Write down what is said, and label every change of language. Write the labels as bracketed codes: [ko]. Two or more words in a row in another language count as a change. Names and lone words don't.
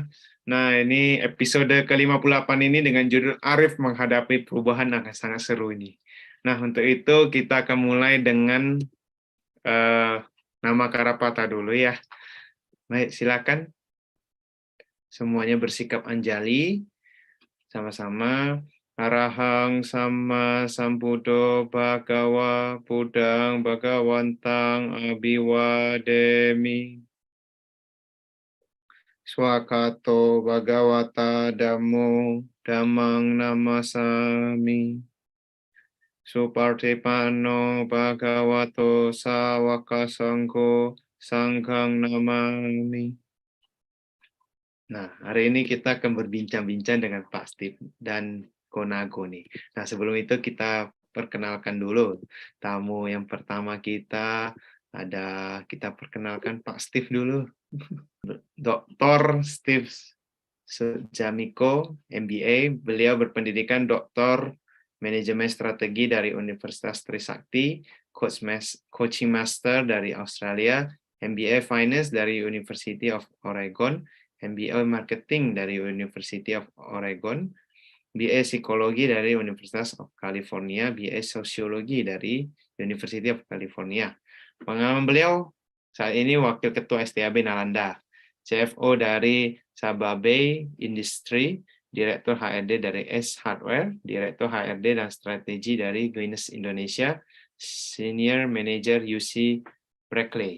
[id] Nah, ini episode ke-58 ini dengan judul Arif Menghadapi Perubahan akan sangat seru ini. Nah, untuk itu kita akan mulai dengan nama Karapata dulu ya. Baik, silakan. Semuanya bersikap anjali. Sama-sama. [pi] Arahang sama sambuddho bhagawa buddhang bhagawantang abiwademi. Swakato Bhagawata Dhammo Dhammang Namasami. Supartipano Bhagavato Sawaka Sangho Sanghang Namami. [id] Nah, hari ini kita akan berbincang-bincang dengan Pak Steve dan Konago nih. Nah, sebelum itu kita perkenalkan dulu tamu yang pertama kita. Kita perkenalkan Pak Steve dulu. Dr. Steve Jamiko, MBA. Beliau berpendidikan Doktor Manajemen Strategi dari Universitas Trisakti, [en] Coaching Master [id] dari Australia, [en] MBA Finance [id] dari University of Oregon, [en] MBA Marketing [id] dari University of Oregon, BA Psikologi dari Universitas of California, BA Sosiologi dari University of California. Pengalaman beliau saat ini Wakil Ketua STAB Nalanda, CFO dari Sababe Industry, Direktur HRD dari S Hardware, Direktur HRD dan Strategi dari Guinness Indonesia, [en] Senior Manager [id] UC Berkeley.